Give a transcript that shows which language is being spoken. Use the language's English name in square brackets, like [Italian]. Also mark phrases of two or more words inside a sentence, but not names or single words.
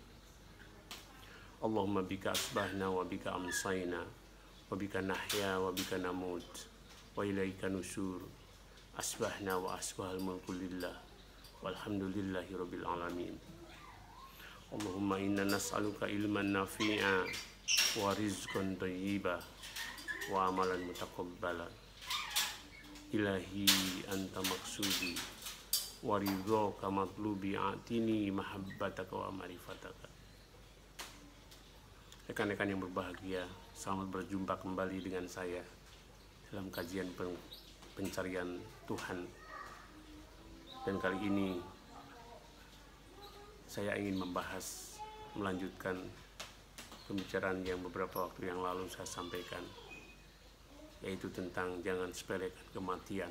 [Arabic] اللهم بك أصبحنا وبك أمسينا وبك نحيا وبك نموت وإليك النشور. أصبحنا وأصبح الملك لله والحمد لله رب العالمين. اللهم إنا نسألك علما نافعا ورزقا طيبا وعملا متقبلا. إلهي أنت مقصودي ورضاك مطلوبي أعطني محبتك ومعرفتك. [Indonesian] Rekan-rekan yang berbahagia, selamat berjumpa kembali dengan saya dalam kajian pencarian Tuhan. Dan kali ini saya ingin melanjutkan pembicaraan yang beberapa waktu yang lalu saya sampaikan, yaitu tentang jangan sepelekan kematian.